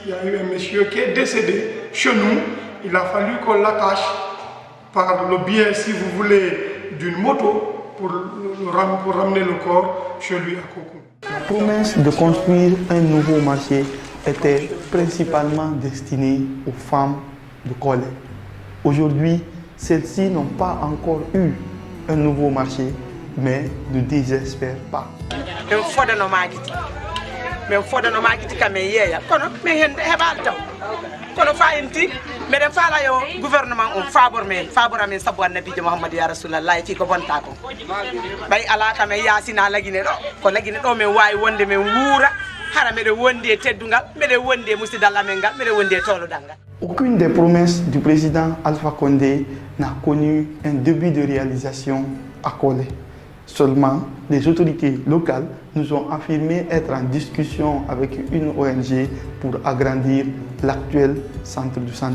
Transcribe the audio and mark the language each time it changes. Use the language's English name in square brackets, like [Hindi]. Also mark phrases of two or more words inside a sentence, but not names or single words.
[French] Il y a eu un monsieur qui est décédé chez nous. Il a fallu qu'on l'attache par le biais, si vous voulez, d'une moto pour ramener le corps chez lui à Coco. La promesse de construire un nouveau marché était principalement destinée aux femmes de Kolé. Aujourd'hui, celles-ci n'ont pas encore eu un nouveau marché, mais ne désespèrent pas. [Fula] kono fayinti mbeɗen faala yo gouvernement on faabor men faabora men sabu annabijo mouhamadou [Arabic] يا رسول الله [Fula] fi ko bonta ko ɓay ala kam e yasina laguine ɗo ko laguine ɗo min wawi wonde min wuura hara mbeɗe wondi e teddugal mbeɗe wondi e musidal amen ngal mbeɗe wondi e tolodal ngal. [French] Aucune des promesses du président Alpha Condé n'a connu un début de réalisation à Kolé. Seulement, les autorités locales nous ont affirmé être en discussion avec une ONG pour agrandir l'actuel centre de santé.